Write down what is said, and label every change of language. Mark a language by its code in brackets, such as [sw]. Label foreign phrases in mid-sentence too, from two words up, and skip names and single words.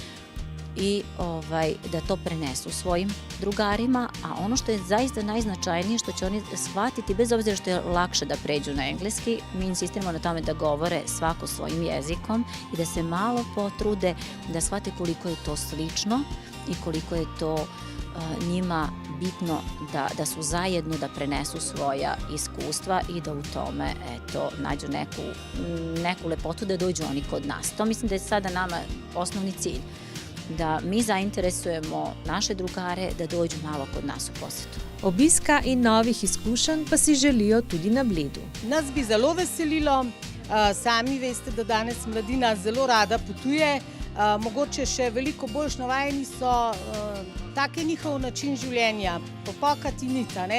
[sr] i da to prenesu svojim drugarima, a ono što je zaista najznačajnije što će oni shvatiti, bez obzira što je lakše da pređu na engleski, mi insistiramo na tome da govore svako svojim jezikom i da se malo potrude da shvate koliko je to slično i koliko je to njima bitno da su zajedno, da prenesu svoja iskustva i da u tome nađu neku lepotu da dođu oni kod nas. To mislim da je sada nama osnovni cilj, da mi zainteresujemo naše drugare da dođu malo kod nas u posetu. [sl] Obiska in novih izkušenj pa si želijo tudi na Bledu. Nas bi zelo veselilo, sami veste, da danes mladina zelo rada potuje, mogoče še veliko boljš navajeni so, tak je njihov način življenja, popokati nita, ne?